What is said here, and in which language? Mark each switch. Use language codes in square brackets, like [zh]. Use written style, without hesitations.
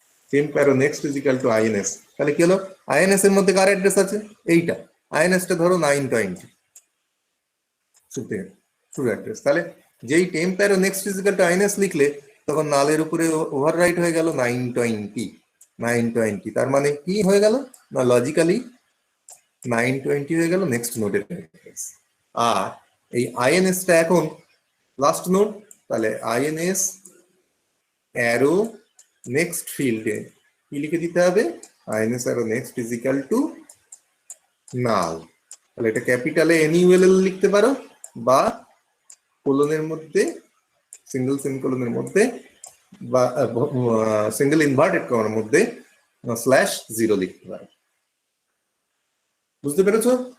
[en] temp arrow next is equal to ins, [bn] তাহলে কি হলো? ins এর মধ্যে কার অ্যাড্রেস আছে? এইটা। ins টা ধরো 920 ট্রু অ্যাড্রেস। তাহলে যেই [en] temp arrow next is equal to ins [bn] লিখলে তখন নালের উপরে ওভাররাইট হয়ে গেল 920। তার মানে কি হয়ে গেল না, লজিক্যালি 920 হয়ে গেল নেক্সট নোডের অ্যাড্রেস। আর এই ins টা এখন লাস্ট নোড, তাহলে [en] ins arrow next [bn] ফিল্ডে কি লিখে দিতে হবে? [en] ins arrow next is equal to null। [bn] তাহলে এটা ক্যাপিটালে NULL লিখতে পারো, বা কোলনের মধ্যে সিঙ্গেল সেমিকোলনের মধ্যে বা সিঙ্গেল ইনভার্টেড কমার মধ্যে /0 লিখতে পারো। বুঝতে পেরেছো?